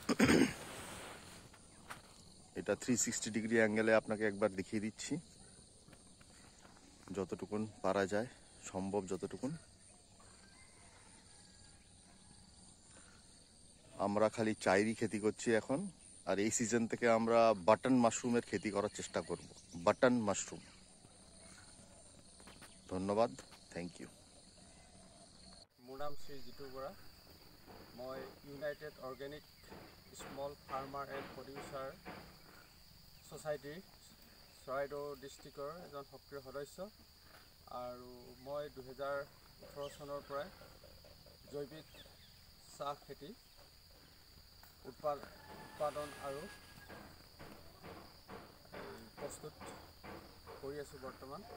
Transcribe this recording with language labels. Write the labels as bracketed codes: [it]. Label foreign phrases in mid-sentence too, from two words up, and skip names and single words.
[bn] এটা 360 [en] degree angle [bn] আপনাকে একবার দেখিয়ে দিচ্ছি, যতটুকুন পারা যায় সম্ভব যতটুকুন। আমরা খালি চাইরই खेती করছি এখন, আর এই সিজন থেকে আমরা [en] button mushroom's [bn] खेती করার চেষ্টা করব। [en] button mushroom. ধন্যবাদ, thank you. [as] মোৰ নাম শ্ৰী জিতু বৰা। মই ইউনাইটেড অৰ্গেনিক স্মল ফাৰ্মাৰ এণ্ড প্ৰডিউচাৰ ছ'চাইটিৰ চৰাইদেউ ডিষ্ট্ৰিক্টৰ এজন সক্ৰিয় সদস্য। আৰু মই 2018 চনৰ পৰাই জৈৱিক চাহ খেতি উৎপাদন আৰু প্ৰস্তুত কৰি আছোঁ বৰ্তমান।